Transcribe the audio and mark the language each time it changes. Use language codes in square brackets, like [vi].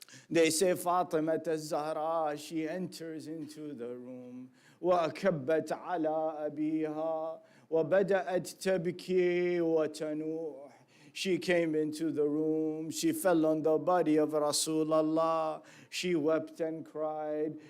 [en] They say Fatima al-Zahra, she enters into the room. [ar] وأكبت على أبيها وبدأت تبكي وتنوح. [en] She came into the room, she fell on the body of Rasulullah, she wept and cried.